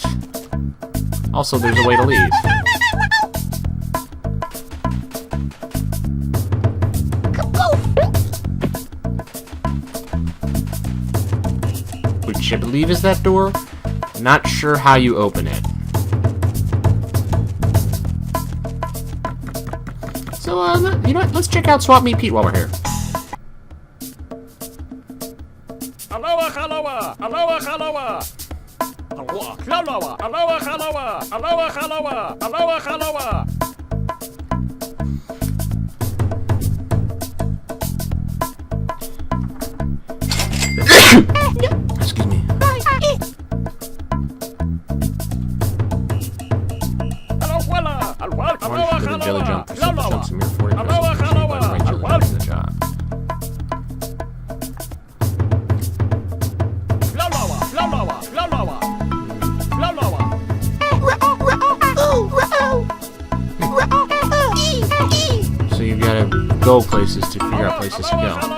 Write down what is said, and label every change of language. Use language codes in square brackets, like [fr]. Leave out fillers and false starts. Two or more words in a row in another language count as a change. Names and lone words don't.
[en] Also, there's a way to leave. Which I believe is that door. Not sure how you open it. So, you know what? Let's check out Swap Meet Pete while we're here. [haw] Aloha, aloha, aloha, aloha. Aloha, aloha, aloha, aloha, aloha, aloha, aloha, aloha. [en] Excuse me. [haw] Aloha, aloha, [en] Orange for the jelly jump. For super jumps, a mere 40 [haw] aloha, aloha, aloha. [en] the job. So you gotta go places to figure out places to go.